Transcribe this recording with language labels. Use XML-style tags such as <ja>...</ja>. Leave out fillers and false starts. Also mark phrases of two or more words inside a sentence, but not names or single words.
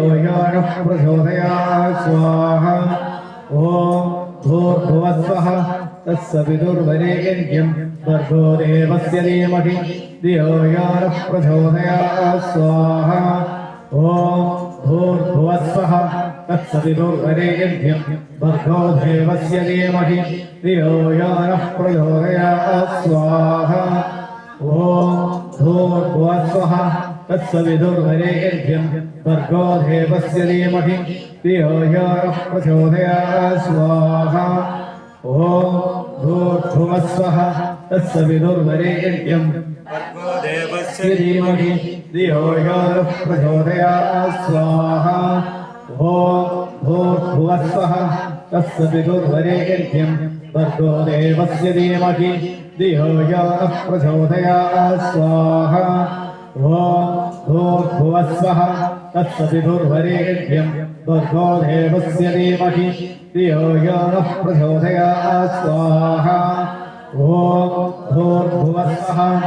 <sa>യോ നഃ പ്രചോദയാത് സ്വാഹ ഓം ഭൂർഭുവസ്വഃ തത്സവിതുർവരേണ്യം ഭർഗോ ദേവസ്യ ധീമഹി ധിയോ യോ നഃ പ്രചോദയാത് സ്വാഹ ഓം ഭൂർഭുവസ്വഃ തത്സവിതുർവരേണ്യം ഭർഗോ ദേവസ്യ ധീമഹി ധിയോ യോ നഃ പ്രചോദയാത് സ്വാഹ ഓം ഭൂർഭുവസ്വഃ तत्सवितुर्वरेण्यं भर्गो देवस्य धीमहि धियो यो नः प्रचोदयात् स्वाहा ॐ भूर्भुवः स्वः तत्सवितुर्वरेण्यं भर्गो देवस्य धीमहि धियो यो नः प्रचोदयात् स्वाहा ॐ भूर्भुवः स्वः तत्सवितुर्वरेण्यं भर्गो देवस्य धीमहि धियो यो नः प्रचोदयात् स्वाहा ॐ भूर्भुवः स्वः तत्सवितुर्वरेण्यं भर्गो देवस्य धीमहि धियो यो नः प्रचोदयात् स्वाहा ॐ भूर्भुवः स्वः</sa>